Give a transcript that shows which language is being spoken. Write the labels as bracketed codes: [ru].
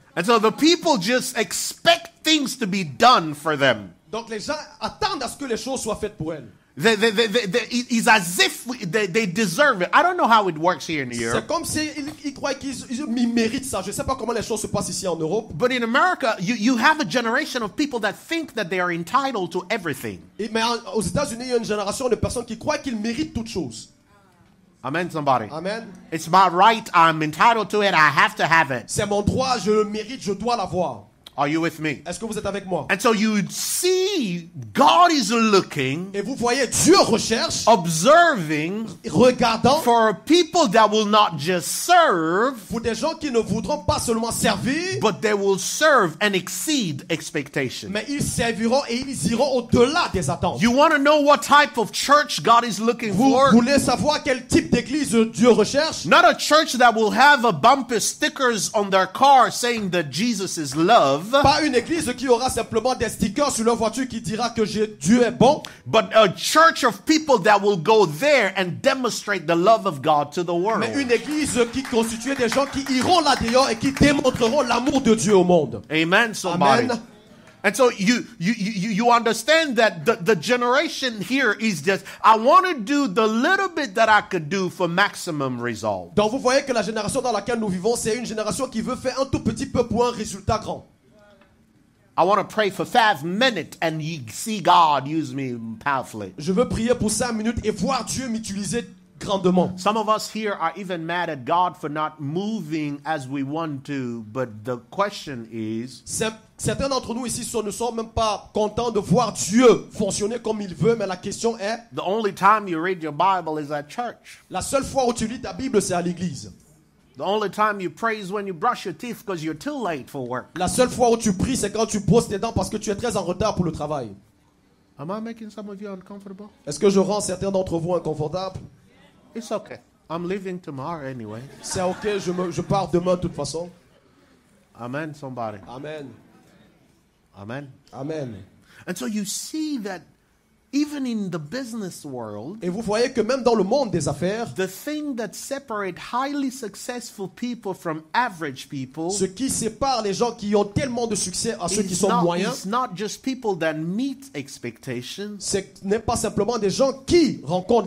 [en] And so the people just expect things to be done for them. [fr] Donc les gens attendent à ce que les choses soient faites pour elles. [en] It's as if they deserve it. I don't know how it works here in Europe. [fr] C'est comme s'ils croient qu'ils méritent ça. Je ne sais pas comment les choses se passent ici en Europe. [en] But in America, you have a generation of people that think that they are entitled to everything. [fr] Mais aux États-Unis, il y a une génération de personnes qui croient qu'ils méritent toutes choses. [en] Amen, somebody. Amen. It's my right. I'm entitled to it. I have to have it. [fr] C'est mon droit, je le mérite, je dois l'avoir. [en] Are you with me? [fr] Est-ce que vous êtes avec moi? [en] And so you see, God is looking, [fr] Et vous voyez, Dieu recherche, [en] observing [fr] regardant [en] for people that will not just serve, [fr] pour des gens qui ne voudront pas seulement servir, [en] but they will serve and exceed expectation. [fr] mais ils serviront et ils iront au-delà des attentes. [en] You want to know what type of church God is looking [fr] Vous [en] for? [fr] voulez savoir quel type d'église Dieu recherche? [en] Not a church that will have a bumper stickers on their car saying that Jesus is love. [fr] Pas une église qui aura simplement des stickers sur leur voiture qui dira que Dieu est bon. [en] But a church of people that will go there and demonstrate the love of God to the world. [fr] Mais une église qui constitue des gens qui iront là-dehors et qui démontreront l'amour de Dieu au monde. [en] Amen, somebody. Amen. And so you understand that the generation here is just, I want to do the little bit that I could do for maximum result. [fr] Donc vous voyez que la génération dans laquelle nous vivons, c'est une génération qui veut faire un tout petit peu pour un résultat grand. [en] I want to pray for 5 minutes and you see God use me powerfully. [fr] Je veux prier pour 5 minutes et voir Dieu m'utiliser grandement. [en] Some of us here are even mad at God for not moving as we want to, but the question is, [fr] Certains d'entre nous ici ne sont même pas contents de voir Dieu fonctionner comme il veut, mais la question est, [en] the only time you read your Bible is at church. [fr] la seule fois où tu lis ta Bible, c'est à l'église. [en] The only time you pray is when you brush your teeth because you're too late for work. [fr] La seule fois où tu pries, c'est quand tu brosses tes dents parce que tu es très en retard pour le travail. [en] Am I making some of you uncomfortable? [fr] Est-ce que je rends certains d'entre vous inconfortables? [en] It's okay. I'm leaving tomorrow anyway. [fr] C'est ok, je pars demain de toute façon. [en] Amen, somebody. Amen. Amen. Amen. And so you see that even in the business world, [fr] Et vous voyez que même dans le monde des affaires, [en] the thing that separates highly successful people from average people, [fr] ce qui sépare les gens qui ont tellement de succès à ceux qui sont moyens, [en] it's not just people that meet expectations, [fr] ce n'est pas simplement des gens qui rencontrent